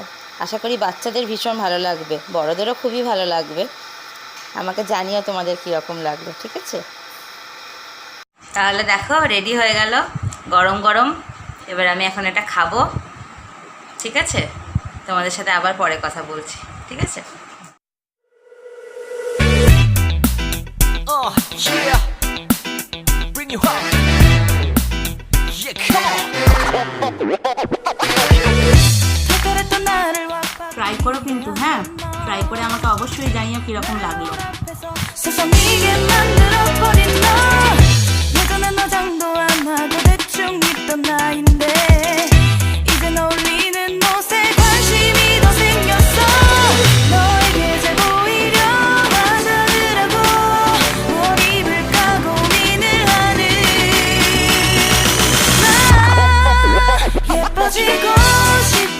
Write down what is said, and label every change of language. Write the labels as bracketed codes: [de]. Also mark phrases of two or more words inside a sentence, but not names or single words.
[bn] আশা করি বাচ্চাদের ভীষণ ভালো লাগবে, বড়দেরও খুবই ভালো লাগবে। আমাকে জানিও তোমাদের কীরকম লাগলো, ঠিক আছে? তাহলে দেখো রেডি হয়ে গেল গরম গরম। এবার আমি এখন এটা খাবো, ঠিক আছে? তোমাদের সাথে আবার পরে কথা বলছি, ঠিক আছে? [en] Yeah, bring you home. Yeah, come on. [bn] ট্রাই করো কিন্তু, হ্যাঁ, ট্রাই করে আমাকে অবশ্যই জানিও কীরকম লাগলো। [ko] 세상이게 만들어버린 너 예전엔 화장도 안 하고 대충 입던 나인데 이젠 어울리는 옷에 관심이 더 생겼어. 너에게 잘 보이려 화장을 하고 뭘 입을까 고민을 하는 나 예뻐지고 싶어.